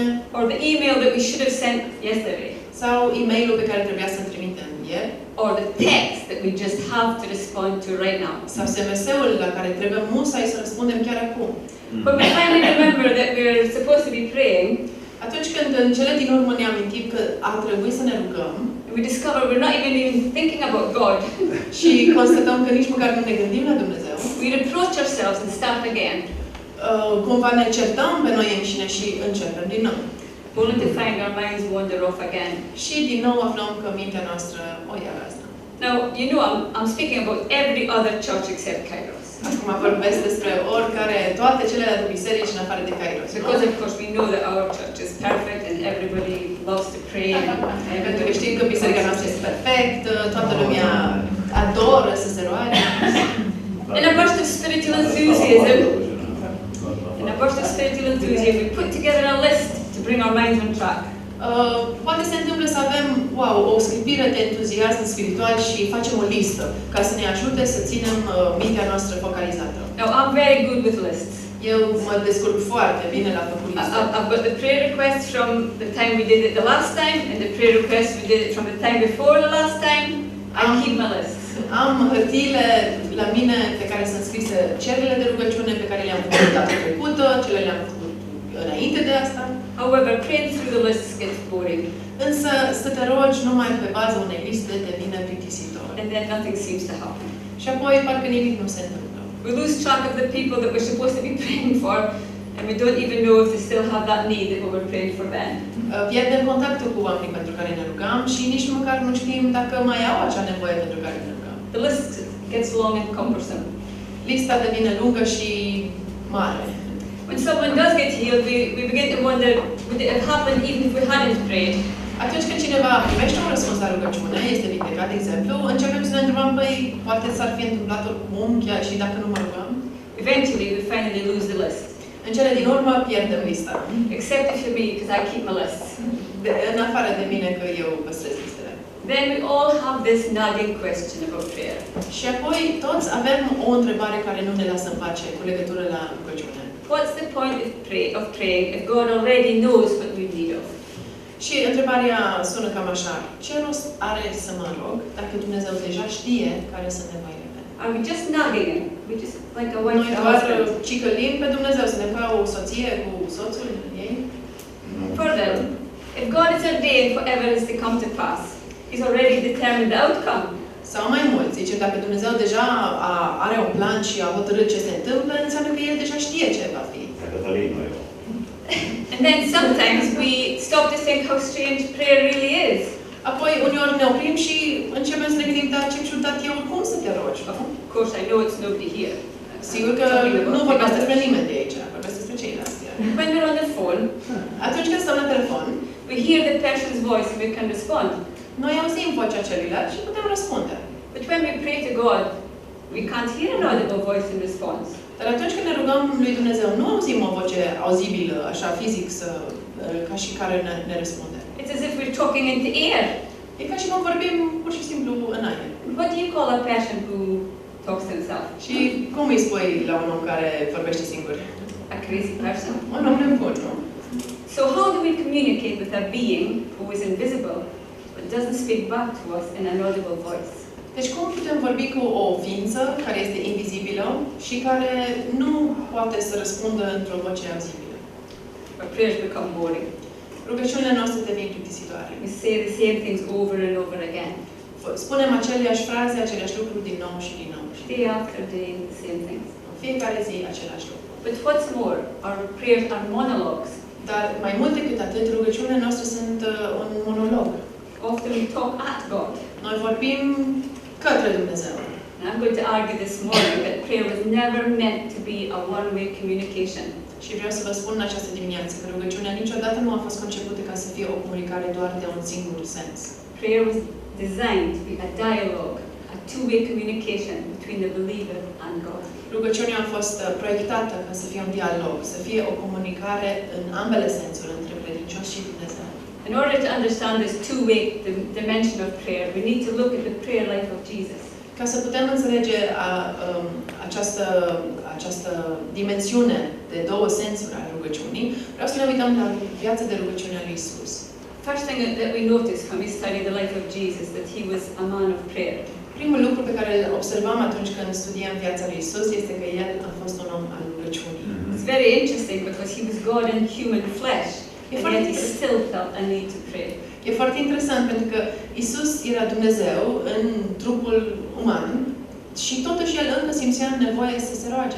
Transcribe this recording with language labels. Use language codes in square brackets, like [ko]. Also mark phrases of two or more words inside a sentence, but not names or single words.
[en] Or the email that we should have sent yesterday. [ro] sau e-mailul pe care trebuia să-l trimitem ieri, [en] Or the text that we just have to respond to right now. [ro] sau SMS-ul la care trebuie musai să răspundem chiar acum. [en] When we finally remember that we're supposed to be praying, [ro] Atunci când în cele din urmă ne amintim că ar trebui să ne rugăm [en] we discover we're not even thinking about God, [ro] și constatăm că nici măcar nu ne gândim la Dumnezeu, [en] we reproach ourselves and start again, [ro] cumva ne certăm pe noi înșine și începem din nou. [en] only to find our minds wander off again. [ro] Și din nou aflăm că mintea noastră o ia razna. [en] Now, you know, I'm speaking about every other church except Kairos. [ro] Acum vorbesc despre toate celelalte biserici în afară de Kairos. [en] Because, of course, we know that our church is perfect and everybody loves to pray. [ro] Pentru că știm că biserica noastră este perfectă, toată lumea adoră să se roage. [en] In a burst of spiritual enthusiasm, we put together a list to bring our minds on track. [ro] Poate se întâmplă să avem, o sclipire de entuziasm spiritual și facem o listă ca să ne ajute să ținem mintea noastră focalizată. [en] Now, I'm very good with lists. [ro] Eu mă descurc foarte bine la făcut liste. [en] I've got the prayer requests from the time we did it the last time, and the prayer requests we did it from the time before the last time. I keep my lists. [ro] Am hârtiile la mine pe care sunt scrise cererile de rugăciune pe care le-am făcut data trecută, cele le-am făcut înainte de asta. [en] However, praying through the lists gets boring, [ro] Însă să te rogi numai pe baza unei liste devine plictisitor. [en] and then nothing seems to happen. [ro] Și apoi parcă nimic nu se întâmplă. [en] We lose track of the people that we're supposed to be praying for, and we don't even know if they still have that need that we were praying for then. [ro] Pierdem contactul cu oamenii pentru care ne rugam și nici măcar nu știm dacă mai au acea nevoie pentru care ne rugăm. [en] The list gets long and cumbersome. [ro] Lista devine lungă și mare. [en] When someone does get healed, we begin to wonder, would it have happened even if we hadn't prayed? [ro] Atunci când cineva primește un răspuns la rugăciune, este vindecat, de exemplu, începem să ne întrebăm, păi, poate s-ar fi întâmplat oricum, chiar și dacă nu mă rugăm? [en] Eventually, we finally lose the list. [ro] În cele din urmă, pierdem lista. [en] Except for me, because I keep my lists. [ro] În afară de mine, că eu păstrez listele. [en] Then we all have this nagging question about prayer. [ro] Și apoi, toți avem o întrebare care nu ne lasă în pace cu legătură la rugăciune. [en] What's the point of praying if God already knows what we need of? [ro] Și întrebarea sună cam așa. Ce rost are să mă rog dacă Dumnezeu deja știe care sunt nevoile mele? [en] Are we just nagging Him? We just like a wife [ro] Noi [en] and a [ro] doar [en] husband? [ro] cicălim pe Dumnezeu, suntem ca o soție cu soțul ei? [en] Further, if God is ordained whatever is to come to pass, He's already determined the outcome. [ro] Sau mai mult, zicem, dacă Dumnezeu deja are un plan și a hotărât ce se întâmplă, înseamnă că El deja știe ce va fi. [en] And then sometimes we stop to think how strange prayer really is. [ro] Apoi, uneori ne oprim și începem să ne gândim, dar ce ciudat e oricum să te rogi. [en] Of course, I know it's nobody here. [ro] Sigur că nu vorbesc despre nimeni de aici, vorbesc despre ceilalți. [en] When we're on the phone, [ro] Atunci când stăm la telefon, [en] we hear the person's voice and we can respond. [ro] noi auzim vocea celuilalt și putem răspunde. [en] But when we pray to God, we can't hear an audible voice in response. [ro] Dar atunci când ne rugăm lui Dumnezeu, nu auzim o voce auzibilă, așa fizic, ca și care ne răspunde. [en] It's as if we're talking into air. [ro] E ca și cum vorbim pur și simplu în aer. [en] What do you call a person who talks to himself? [ro] Și cum îi spui la un om care vorbește singur? [en] A crazy person. [ro] Un om nebun, nu? [en] So how do we communicate with a being who is invisible but doesn't speak back to us in an audible voice? [ro] Deci cum putem vorbi cu o ființă care este invizibilă și care nu poate să răspundă într-o voce auzibilă? [en] Our prayers become boring. [ro] Rugăciunile noastre devin plictisitoare. [en] We say the same things over and over again. [ro] Spunem aceleași fraze, aceleași lucruri din nou și din nou. [en] Day after day, the same things. [ro] În fiecare zi același lucru. [en] But what's more, our prayers are monologues. [ro] Dar mai mult decât atât, rugăciunile noastre sunt un monolog. [en] Often we talk at God. [ro] Noi vorbim către Dumnezeu. [en] And I'm going to argue this morning that prayer was never meant to be a one-way communication. [ro] Și vreau să vă spun în această dimineață că rugăciunea niciodată nu a fost concepută ca să fie o comunicare doar de un singur sens. [en] Prayer was designed to be a dialogue, a two-way communication between the believer and God. [ro] Rugăciunea a fost proiectată ca să fie un dialog, să fie o comunicare în ambele sensuri între credincios și Dumnezeu. [en] In order to understand this two-way dimension of prayer, we need to look at the prayer life of Jesus. [ro] Ca să putem înțelege această dimensiune de două sensuri a rugăciunii, vreau să ne uităm la viața de rugăciune a lui Isus. [en] First thing that we notice when we study the life of Jesus, that he was a man of prayer. [ro] Primul lucru pe care îl observăm atunci când studiem viața lui Isus este că el a fost un om al rugăciunii. [en] It's very interesting because he was God in human flesh, and yet he still felt a need to pray. [ro] E foarte interesant pentru că Isus era Dumnezeu în trupul uman și totuși el încă simțea nevoie să se roage.